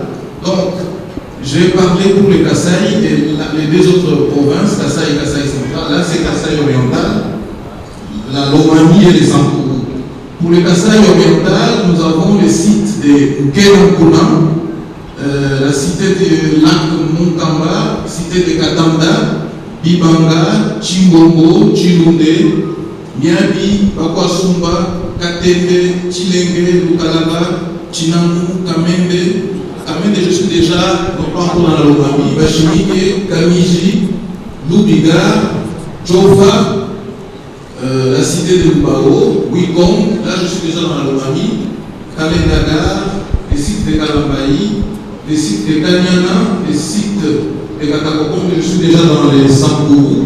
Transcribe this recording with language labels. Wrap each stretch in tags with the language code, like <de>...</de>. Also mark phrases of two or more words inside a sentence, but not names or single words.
<fr>Donc, j'ai parlé pour les Kasaï et les 2 autres provinces, Kasaï et Kasaï central. Là, c'est Kasaï oriental, la Lomami et les Sankourou. Pour les Kasaï oriental, nous avons les sites de Nkelankuna, la cité de Lac Munkamba, cité de Katanda, Bibanga, Chimbongo, Chilunde, Miabi, Bakwasumba, Katende, Chilenge, Lukalaba, Chinamu, Kamende. Kamende, je suis déjà, non pas encore dans la Lomami, Bachimike, Kamiji, Lubiga, Jofa, la cité de Lubao, Wikong, là je suis déjà dans la Lomami, Kalendaga, les sites de Kalambaï, les sites de Kanyana, les sites de Katakokon, je suis déjà dans les Sankourou.</fr>